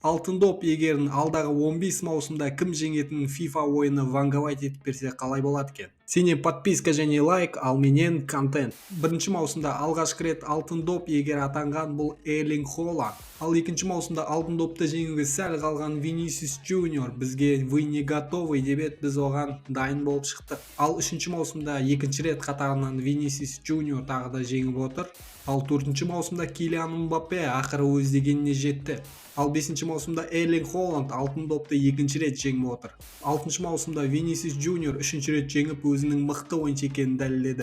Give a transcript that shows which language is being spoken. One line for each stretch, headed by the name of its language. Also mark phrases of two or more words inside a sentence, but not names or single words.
Kazakh: Алтын доп егерін алдағы 15 маусымда кім жеңетінін FIFA ойыны ванговать етіп берсе қалай болады екен? Сене подписка және лайк, ал менен контент. Бірінші маусымда алғашқы рет алтын доп егері атанған бұл Эрлинг Холланд. Ал екінші маусымда алтын допты жеңуге сәл қалған Винисиус Джуниор бізге
Russian: «Вы не готовы»
Kazakh: деп еді, біз оған дайын болып шықтық. Ал үшінші маусымда екінші рет қатарынан Винисиус Джуниор тағы да жеңіп отыр. Ал төртінші маусымда Килиан Мбаппе ақыры өз дегеніне жетті. Ал бесінші маусымда Эрлинг Холланд алтын допты екінші рет жеңіп отыр. Алтыншы маусымда Винисиус Джуниор үшінші рет жеңіп өзінің мықты ойыншы екенін дәлелдеді.